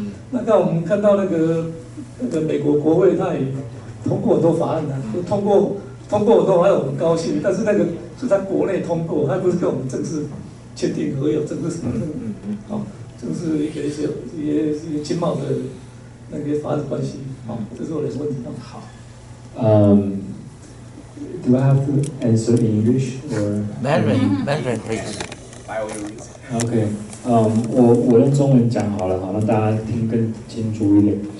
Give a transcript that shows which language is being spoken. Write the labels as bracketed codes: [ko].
[zh] 那刚我们看到那个美国国会，他也通过很多法案就通过很多法案，我们高兴，但是那个是他国内通过，他不是跟我们正式签订合有正式什么正式一些经贸的那个法律关系，这是我的问题。好。 [en] Do I have to answer in English or Mandarin, please. [zh] OK， 我用中文讲好了，好让大家听更清楚一点。